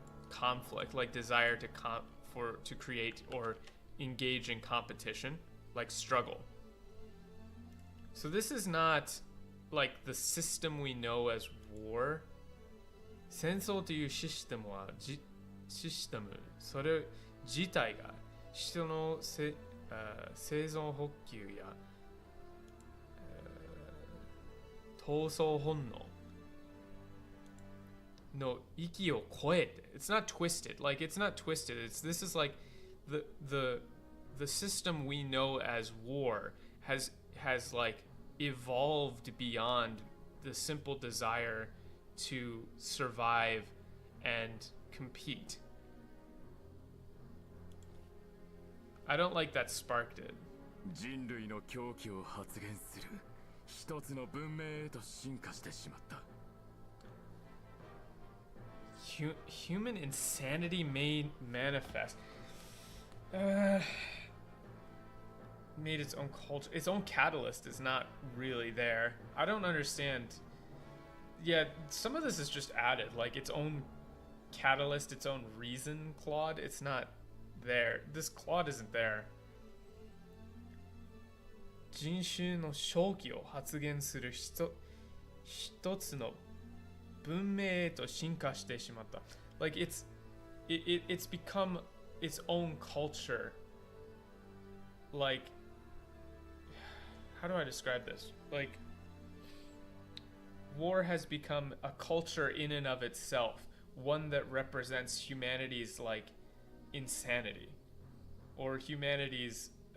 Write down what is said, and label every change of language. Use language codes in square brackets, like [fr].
[en] conflict, like desire to create or engage in competition, like struggle. So this is not like the system we know as war. [ja] 戦争というシステムはシステムそれ自体が人の生存欲求や闘争本能の域を超えて [en] It's not twisted. Like, it's not twisted. This is like the system we know as war has like evolved beyond the simple desire to survive and compete. I don't like that sparked it. [ja] 人類の狂気を発現する一つの文明へと進化してしまった。 [en] Human insanity made manifest. Made its own culture. Its own catalyst is not really there. I don't understand. Yeah, some of this is just added. Like its own catalyst, its own reason claude. It's not there. This claude isn't there. [ja] 人種の正気を発現する一つの文明へと進化してしまった。 [en] Like it's become its own culture. Like, how do I describe this? Like, war has become a culture in and of itself, one that represents humanity's like insanity, or humanity's.